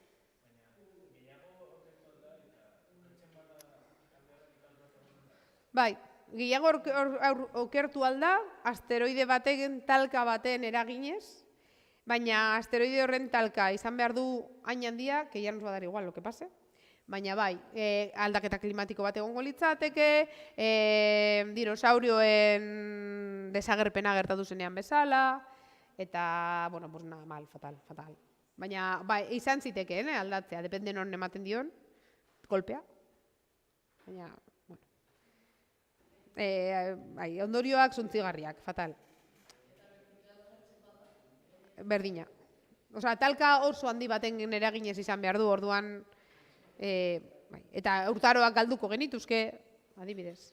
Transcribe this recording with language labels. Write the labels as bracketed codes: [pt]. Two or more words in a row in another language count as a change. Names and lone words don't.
[eu] Bai, gehiago okertu alda, asteroide baten talka baten eraginez, baina asteroide horren talka izan behar du hain handia, [es] que ya nos va a dar igual lo que pase, [eu] baina bai, aldaketa klimatiko bat egongo litzateke, dinosaurioen desagerpena gertatu zenean bezala, eta, bueno, [es] pues nada, mal, fatal. [eu] Baina, bai, izan zitekeen, aldatzea, depende non ematen dion, kolpea. Baina, bueno. Ondorioak zuntzigarriak, fatal. Berdina. Osea, talka oso handi baten eraginez izan behar du, orduan, eta urtaroak galduko genituzke, adibidez.